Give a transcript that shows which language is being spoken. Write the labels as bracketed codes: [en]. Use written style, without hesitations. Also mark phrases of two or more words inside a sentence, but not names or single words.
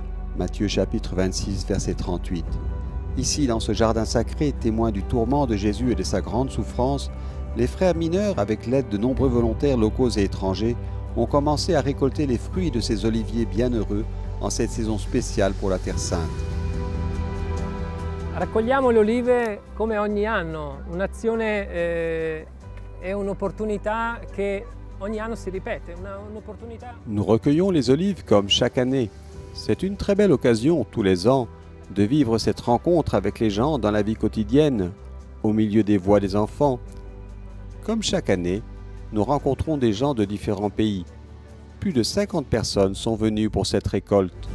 [fr] Matthieu chapitre 26, verset 38. Ici, dans ce jardin sacré, témoin du tourment de Jésus et de sa grande souffrance, les frères mineurs, avec l'aide de nombreux volontaires locaux et étrangers, ont commencé à récolter les fruits de ces oliviers bienheureux en cette saison spéciale pour la Terre Sainte. [it] Raccogliamo le olive come ogni anno, un'azione è un'opportunità che ogni anno si ripete, un'opportunità. [fr] Nous recueillons les olives comme chaque année. C'est une très belle occasion, tous les ans, de vivre cette rencontre avec les gens dans la vie quotidienne, au milieu des voix des enfants. Comme chaque année, nous rencontrons des gens de différents pays. Plus de 50 personnes sont venues pour cette récolte.